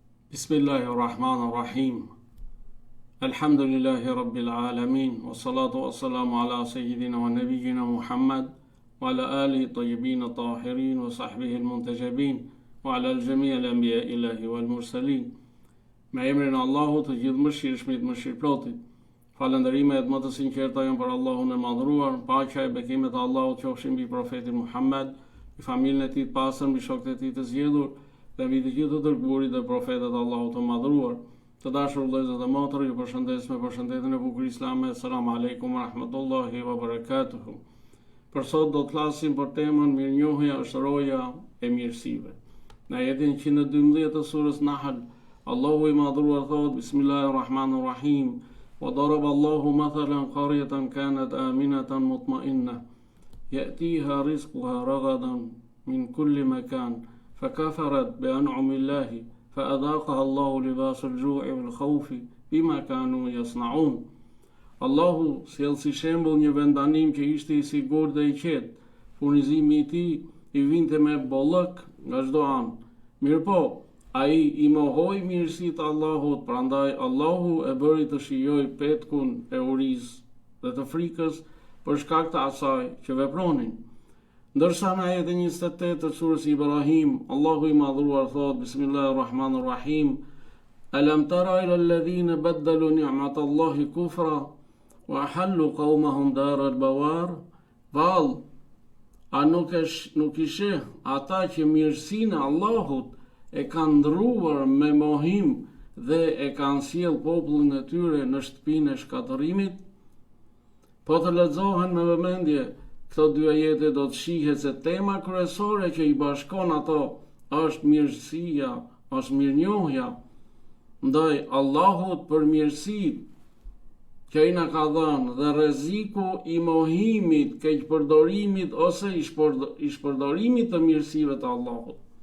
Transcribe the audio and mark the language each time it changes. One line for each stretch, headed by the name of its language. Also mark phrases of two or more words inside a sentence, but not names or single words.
Arabic: بسم الله الرحمن الرحيم. الحمد لله رب العالمين. والصلاة والسلام على سيدنا ونبينا محمد وعلى آله الطيبين الطاهرين وصحبه المنتجبين وعلى جميع الأنبياء الإلهيين والمرسلين.
Albanian: Me emrin e Allahut, të gjithë mëshirshmit, mëshirëplotit. Falënderimet më të sinqerta janë për Allahun e madhruar, paqja e bekimet e Allahut qofshin mbi profetin Muhammed, mbi familjen e tij të pastër, mbi shokët e tij të zgjedhur, dhe mbi të gjithë të dërguarit dhe profetët e Allahut të madhruar. Të dashur vëllezër dhe motra, ju përshëndes me përshëndetjen e bukur islame.
Arabic: السلام عليكم ورحمة الله وبركاته.
Albanian: Për sot do të flasim për temën mirënjohja është roja e mirësive. Në ajetin 112 të surës Nahl, Allahu i madhruar thot:
Arabic: بسم الله الرحمن الرحيم. وضرب الله مثلا قرية كانت آمنة مطمئنة يأتيها رزقها رغدا من كل مكان فكفرت بأنعم الله فأذاقها الله لباس الجوع والخوف بما كانوا يصنعون.
Albanian: Allahu sjell si shembull një vendanim që ishte i sigurt dhe i qetë. Furnizimi i tij i vinte me bollëk nga çdo anë. Mirpo, ai i mohoi mirësitë e Allahut, prandaj Allahu e bëri të shijoj petkun e urisë dhe të frikës për shkak të asaj që vepronin. Ndërsa në ajetin 28 të surës Ibrahim, Allahu i madhruar thot: Bismillahirrahmanirrahim.
Arabic: ألم تر إلى الذين بدلوا نعمة الله كفرا وأحلوا قومهم دار البوار.
Albanian: Vall, a nuk i sheh ata që mirësinë e Allahut e kanë ndruar me mohim dhe e kanë sjell popullin e tyre në shtëpinë e shkatërimit? Po të lexohen me vëmendje këto dy ajete, do të shihet se tema kryesore që i bashkon ato është mirësia, është mirënjohja ndaj Allahut për mirësitë që ai na ka dhënë dhe rreziku i mohimit, keqpërdorimit ose i shpërdorimit të mirësive të Allahut.